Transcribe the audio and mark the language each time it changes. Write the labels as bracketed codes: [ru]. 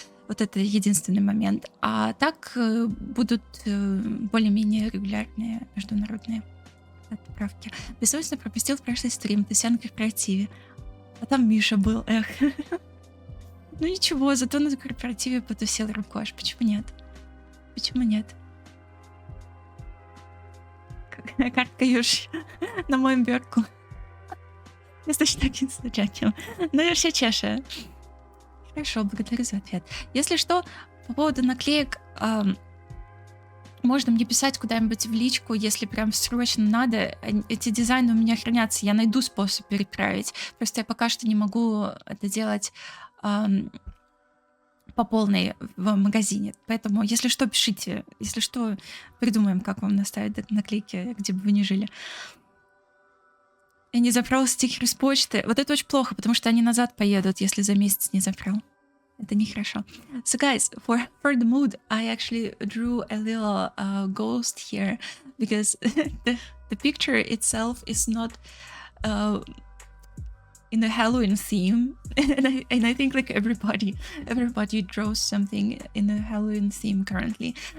[ru] Вот это единственный момент. А так будут более-менее регулярные международные отправки. Бессовестно пропустил в прошлый стрим, ты вся на корпоративе. А там Миша был, эх. Ну ничего, зато на корпоративе потусил Рукош. Почему нет? Почему нет? [pl] Картка już na moim biurku. Jesteś takim słodziakiem. No już się cieszę. [ru] Хорошо, благодарю за ответ. Если что, по поводу наклеек, можно мне писать куда-нибудь в личку, если прям срочно надо. Эти дизайны у меня хранятся, я найду способ переправить. Просто я пока что не могу это делать по полной в магазине. Поэтому, если что, пишите. Если что, придумаем, как вам наставить наклейки, где бы вы ни жили. Я не забрал стикеры с почты. Вот это очень плохо, потому что они назад поедут, если за месяц не забрал. Это нехорошо. [en] So guys, for the mood, I actually drew a little ghost here because the picture itself is not in the Halloween theme, and I think like everybody draws something in the Halloween theme currently.